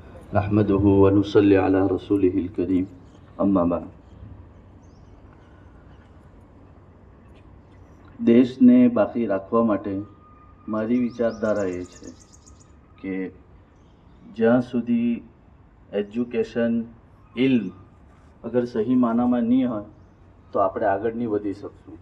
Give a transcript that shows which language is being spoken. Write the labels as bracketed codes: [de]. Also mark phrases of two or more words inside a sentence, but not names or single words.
[ar] نحمده ونصلي على رسوله الكريم أما بعد. [gu] દેશને બાકી રાખવા માટે મારી વિચારધારા એ છે કે જ્યાં સુધી એજ્યુકેશન ઇલ્મ અગર સહી માનામાં નહીં હોય તો આપણે આગળ નહીં વધી શકશું।